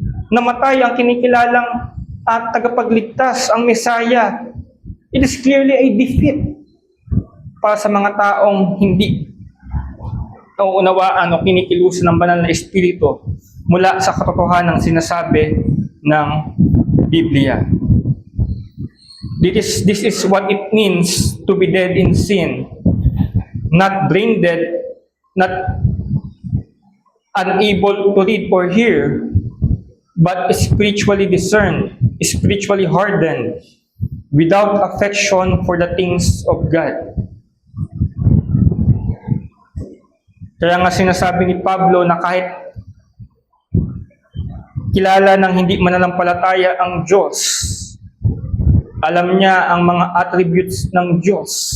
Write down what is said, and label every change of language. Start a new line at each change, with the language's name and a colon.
Filipino: Namatay ang kinikilalang tagapagligtas, ang Messiah.
English: It is clearly a defeat
Filipino: para sa mga taong hindi nauunawaan o kinikilusan ng banal na espiritu mula sa katotohanan ng sinasabi ng Biblia.
English: This is what it means to be dead in sin. Not brain dead, not unable to read or hear, but spiritually discerned, spiritually hardened, without affection for the things of God.
Filipino: Kaya nga sinasabi ni Pablo na kahit kilala ng hindi mananampalataya ang Diyos, alam niya ang mga attributes ng Diyos.